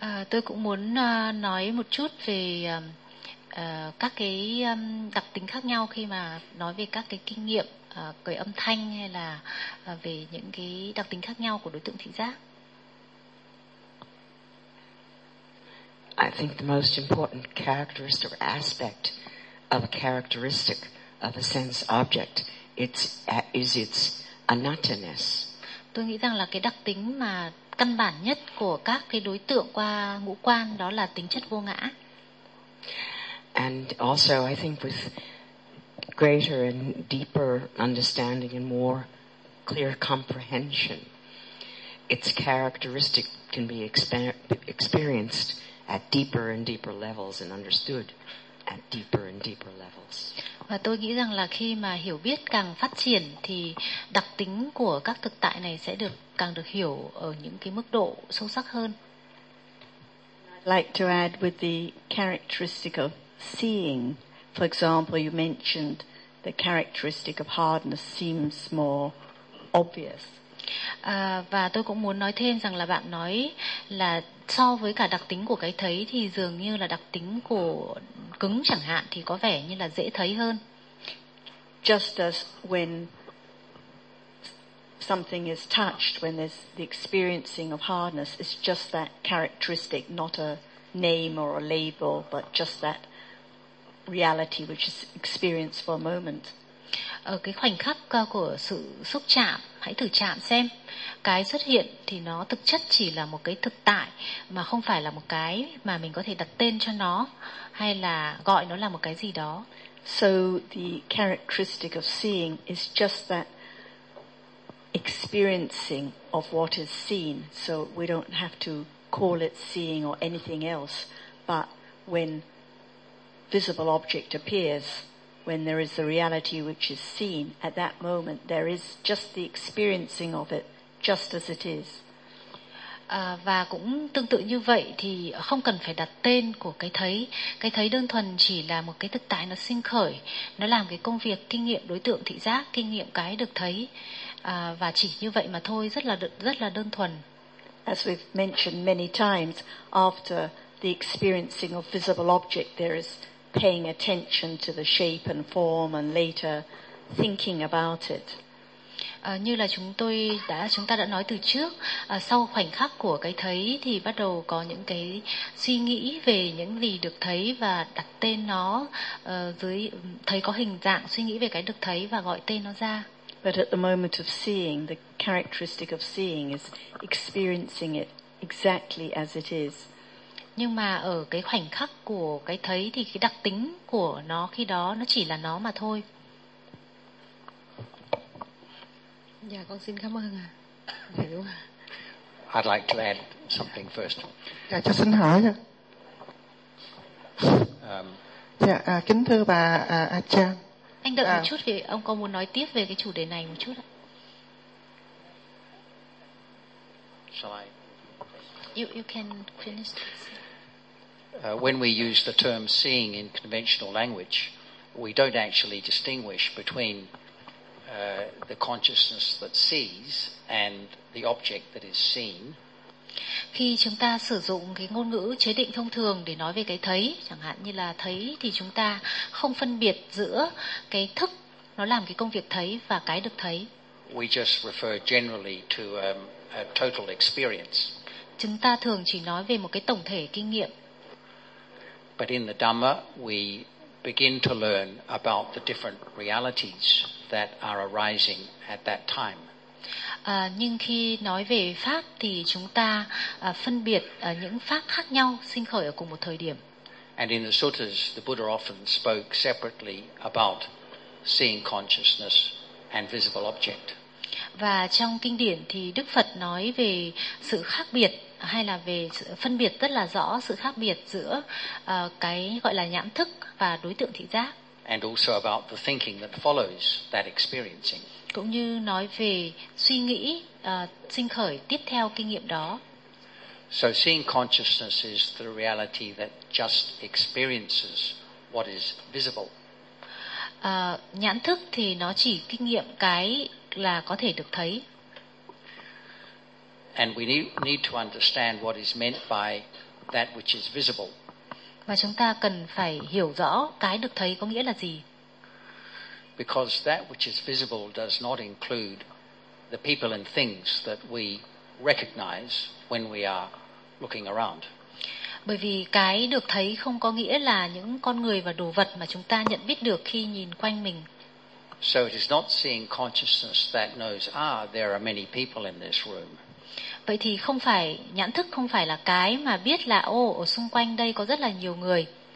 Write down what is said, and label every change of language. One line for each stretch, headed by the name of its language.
Vietnamese: Tôi cũng muốn nói một chút về các cái đặc tính khác nhau khi mà nói về các cái kinh nghiệm về âm thanh hay là về những cái đặc tính khác nhau của đối tượng thị giác.
English: I think the most important characteristic or aspect of a characteristic of a sense object is its anattaness.
Vietnamese: Tôi nghĩ rằng là cái đặc tính mà căn bản nhất của các cái đối tượng qua ngũ quan đó là tính chất vô ngã.
English: And also I think with greater and deeper understanding and more clear comprehension, its characteristic can be experienced at deeper and deeper levels and understood at deeper and deeper levels.
Vietnamese: Và tôi nghĩ rằng là khi mà hiểu biết càng phát triển thì đặc tính của các thực tại này sẽ được càng được hiểu ở những cái mức độ sâu sắc hơn.
English: I'd like to add with the characteristic of seeing. For example, you mentioned the characteristic of hardness seems more obvious.
Vietnamese: Và tôi cũng muốn nói thêm rằng là bạn nói là so với cả đặc tính của cái thấy thì dường như là đặc tính của cứng chẳng hạn thì có vẻ như là dễ thấy hơn.
English: Just as when something is touched, when there's the experiencing of hardness, it's just that characteristic, not a name or a label, but just that reality which is experienced for a moment.
Vietnamese: Ở cái khoảnh khắc của sự xúc chạm, hãy thử chạm xem, cái xuất hiện thì nó thực chất chỉ là một cái thực tại mà không phải là một cái mà mình có thể đặt tên cho nó hay là gọi nó là một cái gì đó.
English: So the characteristic of seeing is just that experiencing of what is seen, so we don't have to call it seeing or anything else, but when visible object appears, when there is the reality which is seen at that moment, there is just the experiencing of it just as it is.
Vietnamese: Và cũng tương tự như vậy thì không cần phải đặt tên của cái thấy. Cái thấy đơn thuần chỉ là một cái thực tại nó sinh khởi, nó làm cái công việc kinh nghiệm đối tượng thị giác, kinh nghiệm cái được thấy, và chỉ như vậy mà thôi, rất là đơn thuần.
English: As we've mentioned many times, after the experiencing of visible object, there is paying attention to the shape and form, and later thinking about it.
Vietnamese: Như là chúng ta đã nói từ trước, sau khoảnh khắc của cái thấy thì bắt đầu có những cái suy nghĩ về những gì được thấy và đặt tên nó, dưới thấy có hình dạng, suy nghĩ về cái được thấy và gọi tên nó ra.
English: But at the moment of seeing, the characteristic of seeing is experiencing it exactly as it is.
Vietnamese: Nhưng mà ở cái khoảnh khắc của cái thấy thì cái đặc tính của nó khi đó nó chỉ là nó mà thôi. Dạ con xin cảm ơn ạ. Hiểu.
English: I'd like to add something first.
Vietnamese: Dạ cho xin hỏi nha. Dạ kính thưa bà Achan. Anh đợi một chút thì ông có muốn nói tiếp về cái chủ đề này một chút ạ?
English: Shall I? You can finish this. When we use the term seeing in conventional language, we don't actually distinguish between the consciousness that sees and the object that is seen.
Vietnamese: Khi chúng ta sử dụng cái ngôn ngữ chế định thông thường để nói về cái thấy, chẳng hạn như là thấy, thì chúng ta không phân biệt giữa cái thức, nó làm cái công việc thấy, và cái được thấy.
English: We just refer generally to a total experience.
Vietnamese: Chúng ta thường chỉ nói về một cái tổng thể kinh nghiệm.
English: But in the Dhamma, we begin to learn about the different realities that are arising at that time.
Vietnamese: Nhưng khi nói về pháp thì chúng ta phân biệt những pháp khác nhau sinh khởi ở cùng một thời điểm.
English: And in the suttas, the Buddha often spoke separately about seeing consciousness and visible object.
Vietnamese: Và trong kinh điển thì Đức Phật nói về sự khác biệt, hay là về sự phân biệt rất là rõ sự khác biệt giữa cái gọi là nhãn thức và đối tượng thị giác.
English: And also about the thinking that follows that experiencing.
Vietnamese: Cũng như nói về suy nghĩ sinh khởi tiếp theo kinh nghiệm đó.
English: So seeing consciousness is the reality that just experiences what is visible.
Vietnamese: Nhãn thức thì nó chỉ kinh nghiệm cái là có thể được thấy.
English: And we need to understand what is meant by that which is visible.
Vietnamese: Và chúng ta cần phải hiểu rõ cái được thấy có nghĩa là gì.
English: Because that which is visible does not include the people and things that we recognize when we are looking around.
Vietnamese: Bởi vì cái được thấy không có nghĩa là những con người và đồ vật mà chúng ta nhận biết được khi nhìn quanh mình.
English: So it is not seeing consciousness that knows, ah, there are many people in this room.
Vietnamese: Vậy thì không phải nhãn thức không phải là cái mà biết là ở xung quanh đây có rất là nhiều người.